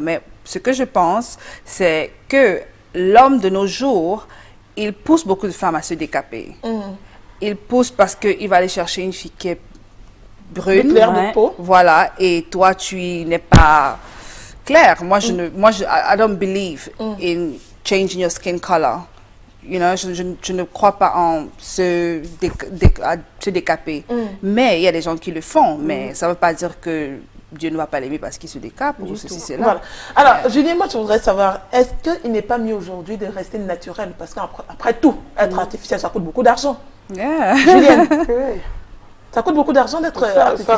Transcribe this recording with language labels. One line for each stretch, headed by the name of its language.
French: Mais ce que je pense, c'est que l'homme de nos jours, il pousse beaucoup de femmes à se décaper. Il pousse parce qu'il va aller chercher une fille qui est brune, claire de peau. Voilà, et toi tu n'es pas claire. Moi,
English: I don't believe in changing your skin color. You know,
French: je ne crois pas en se décaper. Mais il y a des gens qui le font, mais ça ne veut pas dire que Dieu ne va pas l'aimer parce qu'il se décape ou ceci, cela. Voilà. Alors, Julien, moi, je voudrais savoir, est-ce qu'il n'est pas mieux aujourd'hui de rester naturel? Parce qu'après tout, être artificiel, ça coûte beaucoup d'argent. Julienne, ça coûte beaucoup d'argent d'être artificiel.